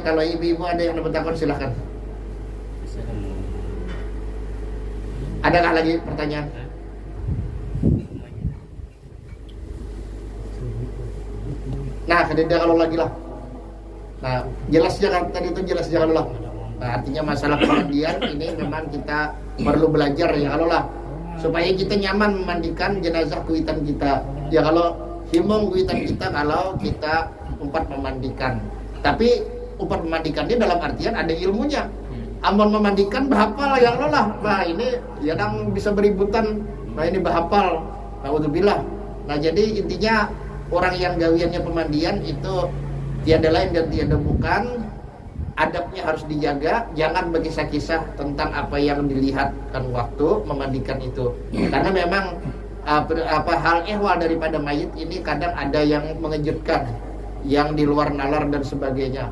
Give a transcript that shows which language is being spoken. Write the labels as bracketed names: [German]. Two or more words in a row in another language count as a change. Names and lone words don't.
[Indonesian] Kalau ibu-ibu ada yang bertakon silahkan. Adakah lagi pertanyaan? [Banjar] Nah, kededa kalau lagi lah. Nah, jelas jangan tadi itu jelas jangan lah. [Indonesian] Nah, artinya masalah pemandian ini memang kita perlu belajar ya kalau lah, supaya kita nyaman memandikan jenazah kuitan kita. [Banjar] Ya kalau himung kuitan kita kalau kita umpat memandikan. [Indonesian] Tapi upat memandikannya dalam artian ada ilmunya. [Banjar] Amun memandikan bahapal ya Allah lah. Nah ini kadang bisa beributan. Nah ini bahapal. [Indonesian] Naudzubillah. Nah jadi intinya orang yang gawiannya pemandian itu tiada lain dan tiada bukan, adabnya harus dijaga. Jangan berkisah-kisah tentang apa yang dilihatkan waktu memandikan itu. Karena memang hal ehwal daripada mayit ini kadang ada yang mengejutkan, yang di luar nalar dan sebagainya.